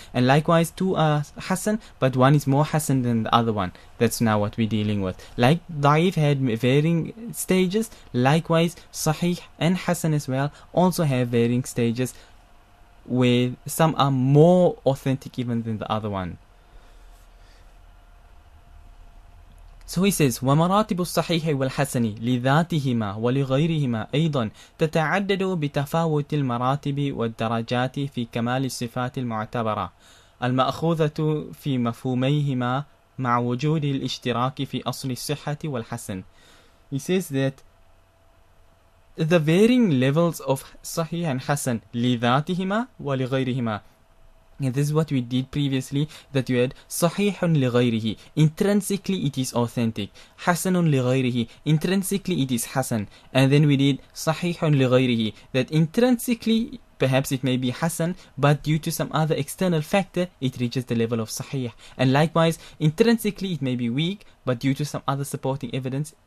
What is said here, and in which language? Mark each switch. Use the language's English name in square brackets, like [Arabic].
[English] And likewise 2 are hasan, but one is more hasan than the other one. That's now what we're dealing with. Like da'if had varying stages, likewise sahih and hasan as well also have varying stages, where some are more authentic even than the other one. So he says [Arabic] ومراتب الصحيح والحسن لذاتهما ولغيرهما أيضا تتعدد بتفاوت المراتب والدرجات في كمال الصفات المعتبرة المأخوذة في مفهوميهما مع وجود الاشتراك في أصل الصحة والحسن. [English] He says that the varying levels of sahih and hasan [Arabic] لذاتهما ولغيرهما. [English] And this is what we did previously, that you had sahihun li ghayrihi, intrinsically it is authentic. Hasanun li ghayrihi, intrinsically it is hasan. And then we did sahihun li ghayrihi, that intrinsically perhaps it may be hasan, but due to some other external factor it reaches the level of sahih. And likewise intrinsically it may be weak, but due to some other supporting evidence